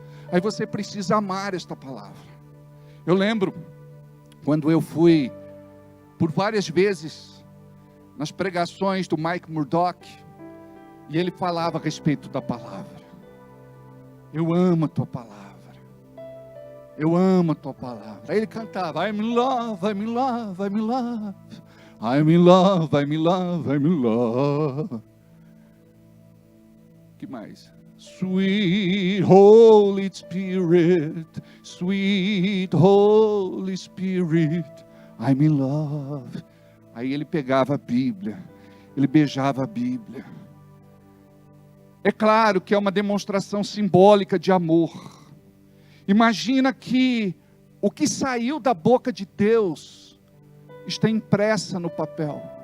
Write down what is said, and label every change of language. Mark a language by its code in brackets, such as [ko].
[pt] Aí você precisa amar esta palavra. Eu lembro quando eu fui por várias vezes nas pregações do Mike Murdock, e ele falava a respeito da palavra. Eu amo a tua palavra. Eu amo a tua palavra. Aí ele cantava, [en] I'm in love, I'm in love, I'm in love. I'm in love, I'm in love, I'm in love. [pt] Que mais? [en] Sweet Holy Spirit, Sweet Holy Spirit, I'm in love. [pt] Aí ele pegava a Bíblia, ele beijava a Bíblia. É claro que é uma demonstração simbólica de amor. Imagina que o que saiu da boca de Deus está impressa no papel.